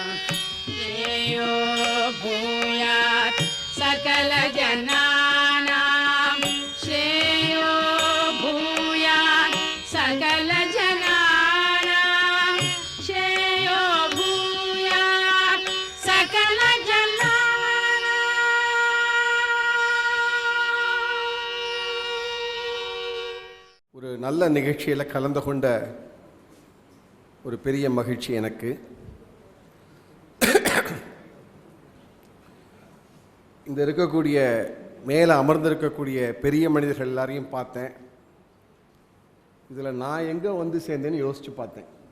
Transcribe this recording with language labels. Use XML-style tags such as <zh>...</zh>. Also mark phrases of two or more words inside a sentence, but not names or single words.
<sa>श्रेयो भूयात् सकल जनानां श्रेयो भूयात् सकल जनानां श्रेयो भूयात् सकल जनानां।</sa> <ta>ஒரு நல்ல நிகழ்ச்சியில் கலந்து கொண்ட ஒரு பெரிய மகிழ்ச்சி எனக்கு. இந்த இருக்கக்கூடிய மேலே அமர்ந்திருக்கக்கூடிய பெரிய மனிதர்கள் எல்லாரையும் பார்த்தேன். இதில் நான் எங்கே வந்து சேர்ந்தேன்னு யோசித்து பார்த்தேன்.</ta>